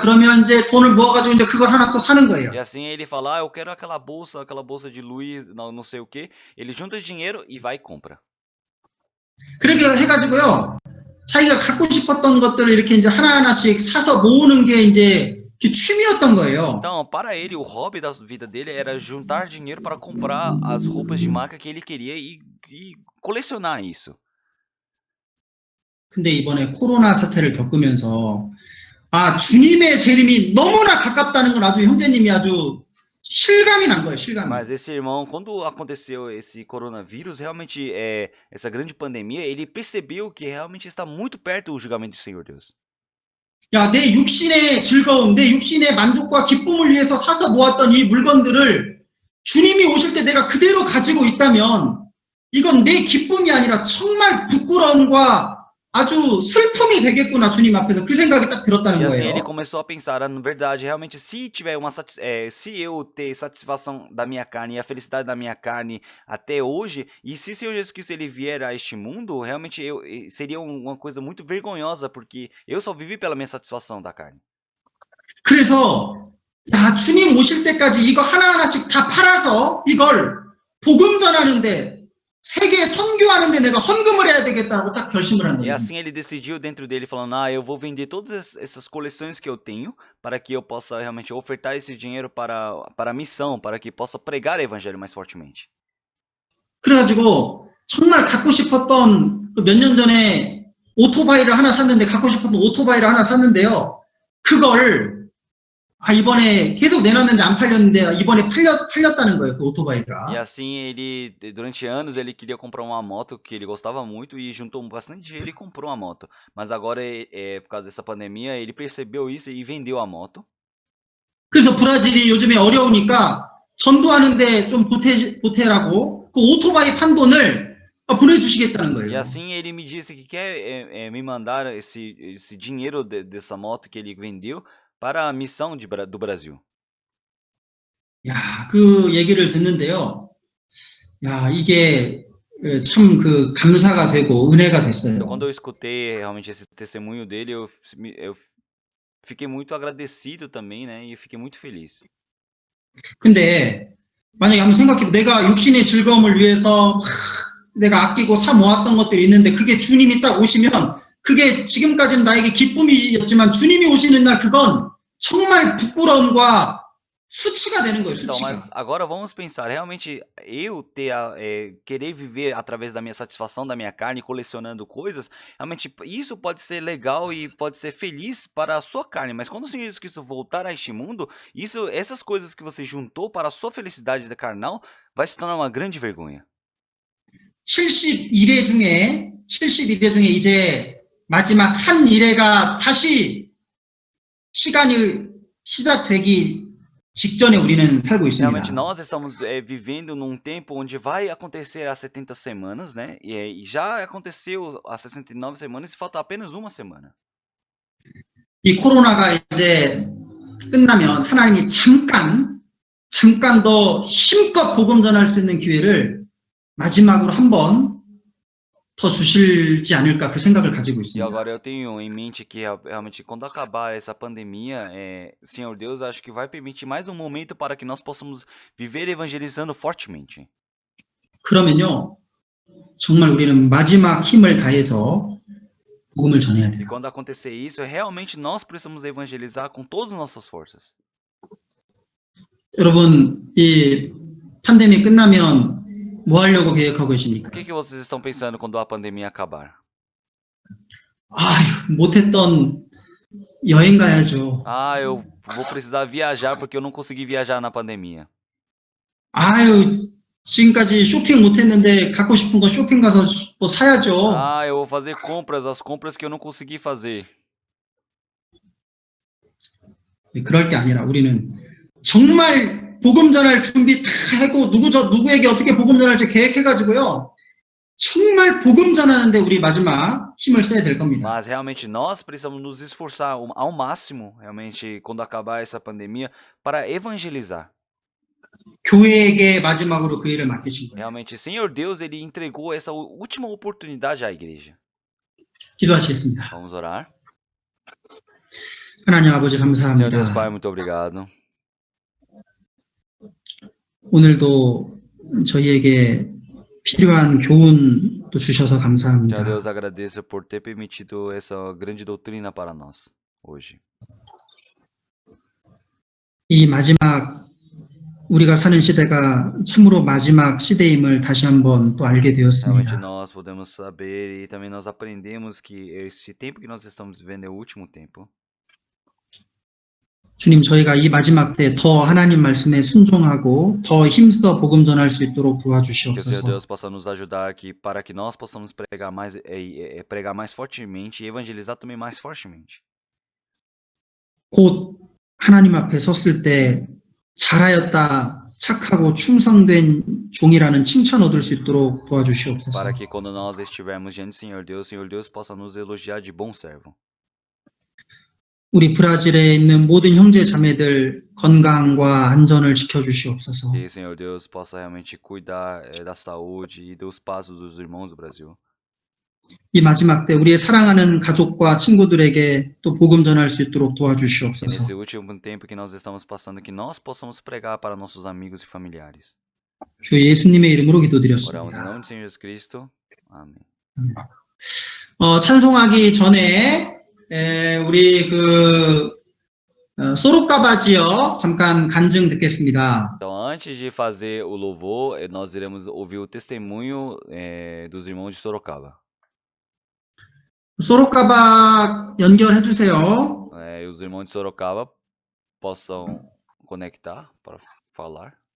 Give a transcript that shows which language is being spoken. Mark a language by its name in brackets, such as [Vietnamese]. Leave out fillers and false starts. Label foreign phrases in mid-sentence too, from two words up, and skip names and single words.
[Korean] 그러면 이제 돈을 모아가지고 이제 그걸 하나 또 사는 거예요. [Portuguese] E assim ele fala, eu quero aquela bolsa de Louis, não sei o que. Ele junta dinheiro e vai e compra. [Korean] 그렇게 해가지고요. 자기가 갖고 싶었던 것들을 이렇게 이제 하나하나씩 사서 모으는 게 이제 취미였던 거예요. [Portuguese] Então, para ele, o hobby da vida dele era juntar dinheiro para comprar as roupas de marca que ele queria e colecionar isso. [Korean] 근데 이번에 코로나 사태를 겪으면서 주님의 재림이 너무나 가깝다는 걸 아주 형제님이 아주 실감이 난 거예요, 실감이. [Portuguese] Mas esse irmão, quando aconteceu esse coronavírus, realmente essa grande pandemia, ele percebeu que realmente está muito perto do julgamento do Senhor Deus. [Korean] 내 육신의 즐거움, 내 육신의 만족과 기쁨을 위해서 사서 모았던 이 물건들을 주님이 오실 때 내가 그대로 가지고 있다면 이건 내 기쁨이 아니라 정말 부끄러움과 아주 슬픔이 되겠구나 주님 앞에서 그 생각이 딱 들었다는 [Portuguese] E assim [Korean] 거예요. [Portuguese] ele começou a pensar, na verdade, realmente, se eu ter satisfação da minha carne e a felicidade da minha carne até hoje, e se o Senhor Jesus Cristo ele vier a este mundo, realmente seria uma coisa muito vergonhosa, porque eu só vivi pela minha satisfação da carne. [Korean] 그래서 주님 오실 때까지 이거 하나하나씩 다 팔아서 이걸 복음 전하는데 세계 선교하는데 내가 헌금을 해야 되겠다고 딱 결심을 한 [Portuguese] E [Korean] 거예요. [Portuguese] assim ele decidiu dentro dele, falando, eu vou vender todas essas coleções que eu tenho, para que eu possa realmente ofertar esse dinheiro para a missão, para que possa pregar o evangelho mais fortemente. [Korean] 그래가지고 정말 갖고 싶었던 몇 년 전에 오토바이를 하나 샀는데 갖고 싶었던 오토바이를 ha나 샀는데요. 그걸 이번에 계속 내놨는데 안 팔렸는데 이번에 팔렸다는 거예요, 그 오토바이가. [Portuguese] E assim ele, durante anos, ele queria comprar uma moto que ele gostava muito e juntou bastante dinheiro e comprou uma moto. Mas agora, por causa dessa pandemia, ele percebeu isso e vendeu a moto. [Korean] 그래서 브라질이 요즘에 어려우니까 전도하는데 좀 보태라고 그 오토바이 판 돈을 보내주시겠다는 [Portuguese] E [Korean] 거예요. [Portuguese] assim ele me disse que quer me mandar esse dinheiro dessa moto que ele vendeu para a missão do Brasil. [Korean] 그 얘기를 듣는데요. 이게 참 감사가 되고 은혜가 [Portuguese] Então, [Korean] 됐어요. [Portuguese] quando eu escutei realmente esse testemunho dele, eu fiquei muito agradecido também, né? E fiquei muito feliz. [Korean] 근데 만약에 한번 생각해보 내가 육신의 즐거움을 위해서 내가 아끼고 사 모았던 것들이 있는데 그게 주님이 딱 오시면 그게 지금까지는 나에게 기쁨이었지만 주님이 오시는 날 그건 정말 부끄러움과 수치가 되는 거예요, [Portuguese] Então, mas [Korean] 수치가. [Portuguese] agora vamos pensar, realmente eu querer viver através da minha satisfação da minha carne, colecionando coisas, realmente isso pode ser legal e pode ser feliz para a sua carne, mas quando o Senhor Jesus Cristo voltar a este mundo, essas coisas que você juntou para a sua felicidade carnal, vai se tornar uma grande vergonha. [Korean] 71회 중에 이제 마지막 한 일회가 다시 시간이 시작되기 직전에 우리는 살고 [Portuguese] Realmente [Korean] 있습니다. [Portuguese] nós estamos vivendo num tempo onde vai acontecer as 70 semanas, né? E já aconteceu as 69 semanas e falta apenas uma semana. [Korean] 이 코로나가 이제 끝나면 하나님이 잠깐 더 힘껏 복음 전할 수 있는 기회를 마지막으로 한 번 더 주실지 않을까 그 생각을 가지고 [Portuguese] E [Korean] 있습니다. [Portuguese] agora eu tenho em mente que realmente quando acabar essa pandemia, Senhor Deus, acho que vai permitir mais um momento para que nós possamos viver evangelizando fortemente. [Korean] 그러면요, 정말 우리는 마지막 힘을 다해서 복음을 전해야 [Portuguese] E [Korean] 돼요. [Portuguese] quando acontecer isso, realmente nós precisamos evangelizar com todas as nossas forças. [Korean] 여러분, 이 팬데믹 끝나면 뭐 하려고 계획하고 [Portuguese] O [Korean] 계십니까? [Portuguese] que vocês estão pensando quando a pandemia acabar? [Korean] 아휴, 못했던 여행 가야죠. [Portuguese] Ah, eu vou precisar viajar porque eu não consegui viajar na pandemia. [Korean] 아유, 지금까지 쇼핑 못했는데 갖고 싶은 거 쇼핑 가서 뭐 사야죠. [Portuguese] Ah, eu vou fazer compras, as compras que eu não consegui fazer. [Korean] 그럴 게 아니라 우리는 정말 복음 전할 준비 다 하고 누구에게 어떻게 복음 전할지 계획해가지고요. 정말 복음 전하는데 우리 마지막 힘을 써야 될 겁니다. [Portuguese] Mas realmente nós precisamos nos esforçar ao máximo, realmente, quando acabar essa pandemia, para evangelizar. [Korean] 교회에게 마지막으로 그 일을 맡기신 거예요. [Portuguese] Realmente, Senhor Deus, Ele entregou essa última oportunidade à igreja. [Korean] 기도하시겠습니다. [Portuguese] Vamos orar. [Korean] 하나님 아버지 [Portuguese] Senhor Deus [Korean] 감사합니다. [Portuguese] Pai, muito obrigado. [Korean] 오늘도 저희에게 필요한 교훈도 주셔서 [Portuguese] Senhor [Korean] 감사합니다. [Portuguese] Deus, agradeço por ter permitido essa grande doutrina para nós hoje. [Korean] 이 마지막 우리가 사는 시대가 참으로 마지막 시대임을 다시 한번 또 알게 [Portuguese] Realmente [Korean] 되었습니다. [Portuguese] nós podemos saber e também nós aprendemos que esse tempo que nós estamos vivendo é o último tempo. [Korean] 주님, 저희가 이 마지막 때 더 하나님 말씀에 순종하고 더 힘써 복음 전할 수 있도록 [Portuguese] Que o Senhor [Korean] 도와주시옵소서. [Portuguese] Deus possa nos ajudar aqui para que nós possamos pregar mais fortemente e evangelizar também mais fortemente. [Korean] 곧 하나님 앞에 섰을 때 잘하였다, 착하고 충성된 종이라는 칭찬 얻을 수 있도록 도와주시옵소서. [Portuguese] Para que quando nós estivermos diante do Senhor Deus possa nos elogiar de bom servo. [Korean] 우리 브라질에 있는 모든 형제 자매들 건강과 안전을 지켜주시옵소서. [Portuguese] Que o Senhor Deus possa realmente cuidar da saúde e dos passos dos irmãos do Brasil. [Korean] 이 마지막 때 우리의 사랑하는 가족과 친구들에게 또 복음 전할 수 있도록 [Portuguese] E nesse [Korean] 도와주시옵소서. [Portuguese] último tempo que nós estamos passando, que nós possamos pregar para nossos amigos e familiares. [Korean] 주 예수님의 이름으로 [Portuguese] Oramos em [Korean] 기도드렸습니다. [Portuguese] nome do Senhor Jesus Cristo. Amém. [Korean] 찬송하기 전에 우리 소로카바 지역 잠깐 간증 듣겠습니다. [Portuguese] Então, antes de fazer o louvor, nós iremos ouvir o testemunho dos irmãos de Sorocaba. [Korean] 소로카바 연결해 주세요. [Portuguese] E os irmãos de Sorocaba possam conectar para falar.